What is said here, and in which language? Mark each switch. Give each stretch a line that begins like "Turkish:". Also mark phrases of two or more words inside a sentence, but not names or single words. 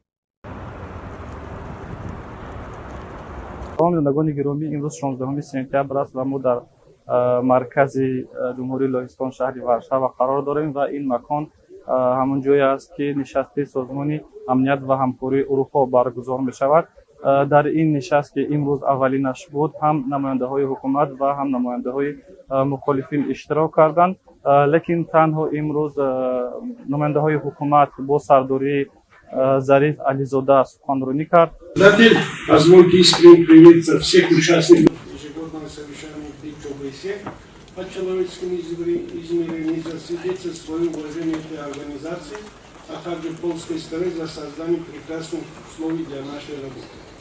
Tajik: شنوندگان گرامی، امروز 16 سپتامبر است و ما در مرکز جمهوری لهستان شهر ورشو قرار داریم و این مکان همون جایی است که نشست سازمان امنیت و همکاری اروپا برگزار می شود. در این نشست که امروز اولینش بود هم نماینده های حکومت و هم نماینده های مخالفین اشتراک کردند، لیکن تنها امروز نماینده های حکومت با سرداری ظریف علیزاده سخنرانی کرد.
Russian: Позвольте искренне приветствовать всех участников ежегодного совещания ОБСЕ по человеческим измерениям и засвидетельствовать свое уважение этой организации, а также польской стороны за создание прекрасных условий для нашей работы.